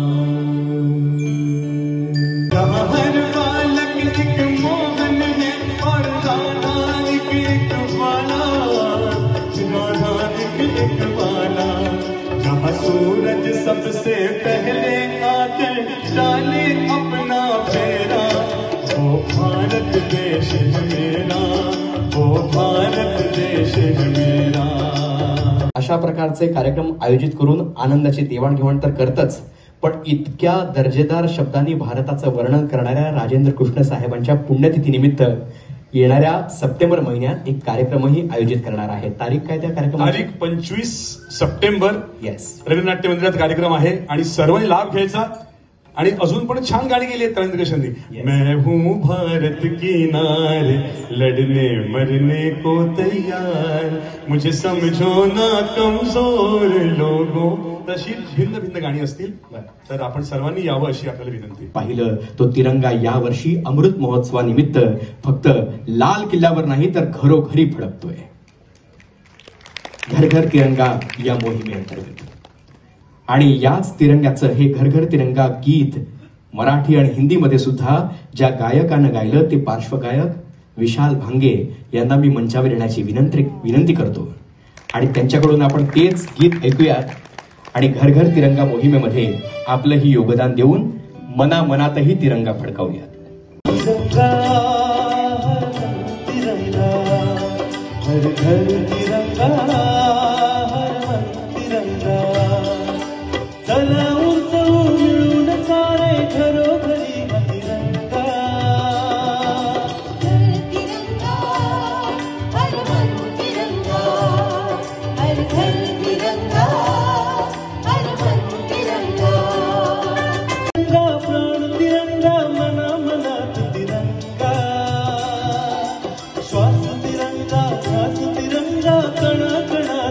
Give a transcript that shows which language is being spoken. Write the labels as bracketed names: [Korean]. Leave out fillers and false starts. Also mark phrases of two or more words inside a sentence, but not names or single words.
[Hindi] जहाँ हर बालक एक मोहन है और राधा एक बाला, राधा एक बाला। जहाँ सूरज सबसे पहले आकर डाले अपना फेरा, वो भारत देश है मेरा, वो भारत देश है मेरा। [Marathi] अशा प्रकारचे कार्यक्रम आयोजित करून आनंदाची देवाणघेवाण तर करतच, पण इतक्या दर्जेदार शब्दांनी भारताचं वर्णन करणाऱ्या राजेंद्र कृष्ण साहेबांच्या पुण्यतिथीनिमित्त येणाऱ्या सप्टेंबर महिन्यात एक कार्यक्रमही आयोजित करणार आहे। तारीख काय त्या कार्यक्रमाची? तारीख 25 सप्टेंबर। येस, रवींद्रनाट्य मंदिरात कार्यक्रम आहे आणि सर्वांनी लाभ घ्यायचा। आणि अजून पण छान गाणी गेली आहेत रवींद्र कृष्णांनी। [Hindi] मैं हूँ भारत की नार, लड़ने मरने को तैयार, मुझे समझो ना कमजोर लोगों। [Marathi] तशी भिन्न भिन्न गाणी असतील, तर आपण सर्वांनी यावं अशी आपल्याला विनंती। पाहिलं तो तिरंगा या वर्षी अमृत महोत्सवानिमित्त फक्त लाल किल्ल्यावर नाही तर घरोघरी फडकतोय। घर घर तिरंगा या मोहिमेअंतर्गत आणि याच तिरंग्याचं हे घर घर तिरंगा गीत मराठी आणि हिंदीमध्ये सुद्धा ज्या गायकानं गायलं ते पार्श्वगायक विशाल भांगे यांना मी मंचावर येण्याची विनंती करतो आणि त्यांच्याकडून आपण तेच गीत ऐकूयात आणि घर घर तिरंगा मोहिमेमध्ये आपलंही योगदान देऊन मनामनातही तिरंगा फडकावूयात। [Hindi] हर घर तिरंगा, [Marathi] चला उंच मिळून सारे घरोघरी तिरंगा। [Hindi] तिरंगा हर मन तिरंगा, हर घर तिरंगा, हर मन तिरंगा। [Marathi] तिरंगा प्राण तिरंगा, मना मनात तिरंगा, श्वास तिरंगा, ध्यास तिरंगा, कणा